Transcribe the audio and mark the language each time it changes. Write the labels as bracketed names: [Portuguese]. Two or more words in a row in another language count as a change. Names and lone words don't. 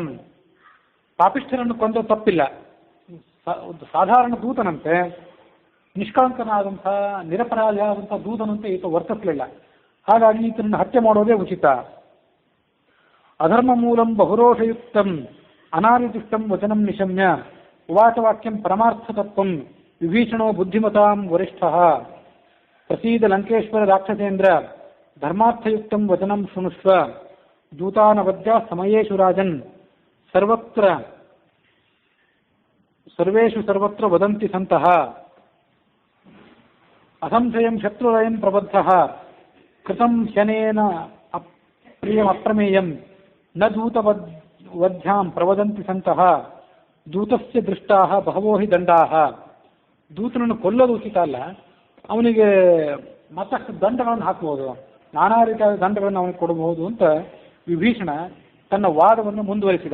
[Kannada] ಪಾಪಿಷ್ಠರನ್ನು ಕೊಂದ ತಪ್ಪಿಲ್ಲ, ಸಾಧಾರಣ ದೂತನಂತೆ, ನಿಷ್ಕಳಂಕನಾದಂಥ ನಿರಪರಾಧಿಯಾದಂಥ ದೂತನಂತೆ ಈತ ವರ್ತಿಸಲಿಲ್ಲ. ಹಾಗಾಗಿ ಈತನನ್ನು ಹತ್ಯೆ ಮಾಡೋದೇ ಉಚಿತ. [Sanskrit] ಅಧರ್ಮ ಮೂಲಂ ಬಹುರೋಷಯುಕ್ತಂ ಅನಾದಿದುಷ್ಟಂ ವಚನಂ ನಿಶಮ್ಯ ಉವಾಚ ವಾಕ್ಯಂ ಪರಮಾರ್ಥತತ್ವಂ ವಿಭೀಷಣೋ ಬುದ್ಧಿಮತಾಂ ವರಿಷ್ಠಃ ಪ್ರಸೀದ ಲಂಕೇಶ್ವರ ರಾಕ್ಷಸೇಂದ್ರ ಧರ್ಮಾರ್ಥಯುಕ್ತಂ ವಚನಂ ಶೃಣುಷ್ವ ದೂತಾನವದ್ಯ ಸಮಯೇಷು ರಾಜನ್ ಸರ್ವೇಷು ವದಂತಿ ಸಂತಃ ಅಸಂಶಯಂ ಶತ್ರುರಯಂ ಪ್ರಬದ್ಧಃ ಕೃತಂ ಶನೇನ ಅಪ್ರಿಯಮಪ್ರಮೇಯಂ ನ ದೂತವಧ್ಯಾಂ ಪ್ರವದಂತಿ ಸಂತಃ ದೂತಸ್ಯ ದೃಷ್ಟಾಃ ಬಹವೋ ಹಿ ದಂಡಾಃ. [Kannada] ದೂತನನ್ನು ಕೊಲ್ಲೋದು ಉಚಿತ ಅಲ್ಲ, ಅವನಿಗೆ ಮತ್ತಷ್ಟು ದಂಡಗಳನ್ನು ಹಾಕಬಹುದು, ನಾನಾ ರೀತಿಯಾದ ದಂಡಗಳನ್ನು ಅವನಿಗೆ ಕೊಡಬಹುದು ಅಂತ ವಿಭೀಷಣ ತನ್ನ ವಾದವನ್ನು ಮುಂದುವರಿಸಿದ.